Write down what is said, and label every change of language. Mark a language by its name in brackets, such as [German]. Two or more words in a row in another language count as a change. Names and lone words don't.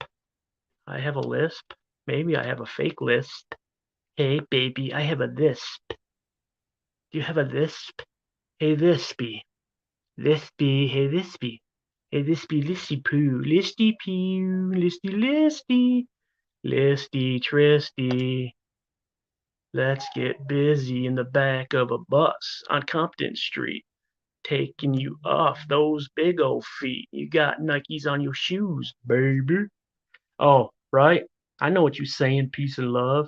[English] I have a lisp. Maybe I have a fake lisp. Hey, baby, I have a lisp. Do you have a lisp? Hey, lispy. Lispy, hey, lispy. Hey, lispy, listy poo. Listy poo. Listy, listy. Listy, tristy. Let's get busy in the back of a bus on Compton Street, taking you off those big old feet. You got Nikes on your shoes, baby. Oh, right. I know what you're saying, peace and love.